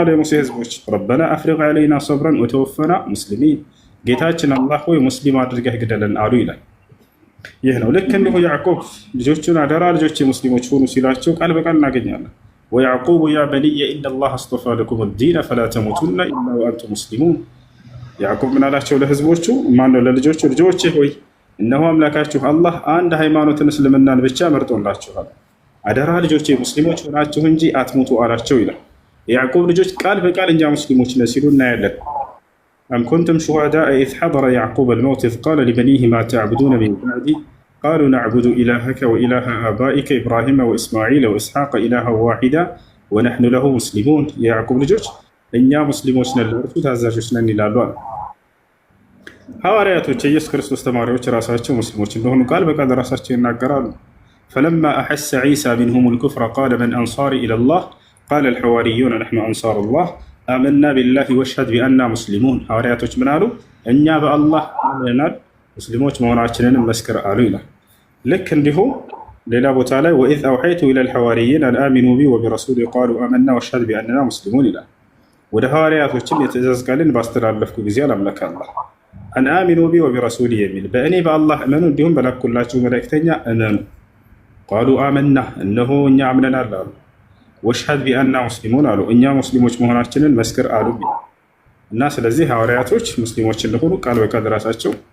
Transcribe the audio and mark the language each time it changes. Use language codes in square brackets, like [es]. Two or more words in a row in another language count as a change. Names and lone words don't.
[am] የሙሴ ህዝቦች [ar] ربنا أفرغ علينا صبرا وتوفنا مسلمين፣ [am] ጌታችን አላህ ሆይ ሙስሊም አድርገህ ግደለን አሉ ይላል። ይህ ነው። ልክ እንዲሁ ያዕቆብ ልጆቹን አደራ ልጆች ሙስሊሞች ሆኑ ሲላቸው ቃል በቃል እናገኛለን። [ar] ويعقوب يا بني إن الله اصطفى لكم الدين فلا تموتن إلا وأنتم مسلمون። [am] ያዕቆብ ምን አላቸው ለህዝቦቹ? ማነው ለልጆቹ? ልጆቼ ሆይ እነሆ አምላካችሁ አላህ አንድ ሃይማኖትን እስልምናን ብቻ መርጦላችኋል፣ አደራ ልጆቼ ሙስሊሞች ሆናችሁ እንጂ አትሙቱ አላቸው ይላል። የያዕቆብ ልጆች ቃል በቃል እኛ ሙስሊሞች ነን ሲሉ እናያለን። [ar] أم كنتم شهداء إذ حضر يعقوب الموت إذ قال لبنيه ما تعبدون من بعدي قالوا نعبد إلهك وإله آبائك إبراهيم وإسماعيل وإسحاق إلها واحدا ونحن له مسلمون. [am] يعقوب ልጆች እኛ ሙስሊሞች ነን ለእርሱ ታዛዦች ነን ይላሉ። ሐዋርያቶች የኢየሱስ ክርስቶስ ተማሪዎች ራሳቸው ሙስሊሞች እንደሆኑ ቃል በቃል ራሳቸው ይናገራሉ። [ar] فلما أحس عيسى منهم الكفر قال من أنصاري إلى الله قال الحواريون نحن أنصار الله آمنا بالله واشهد بأنا مسلمون። [am] ሐዋርያቶች ምን አሉ? እኛ በአላህ አምነናል ሙስሊሞች መሆናችንንም መስክር አሉ ይላል። ልክ እንዲሁ ሌላ ቦታ ላይ [ar] وإذ أوحيت إلى الحواريين أن آمنوا بي وبرسولي قالوا آمنا واشهد بأننا مسلمون [am] ይላል። ወደ ሐዋርያቶችም የትእዛዝ ቃልን ባስተላለፍኩ ጊዜ አላምላክ አላህ [ar] أن آمنوا بي وبرسولي [am] የሚል በእኔ በአላህ እመኑ እንዲሁም በላኩላችሁ መልእክተኛ እመኑ። [ar] قالوا آمنا [am] እነሆ እኛ አምነናል አሉ። [ar] واشهد بأنا مسلمون [am] አሉ እኛ ሙስሊሞች መሆናችንን መስክር አሉ። እና ስለዚህ ሐዋርያቶች ሙስሊሞች እንደሆኑ ቃል በቃል ራሳቸው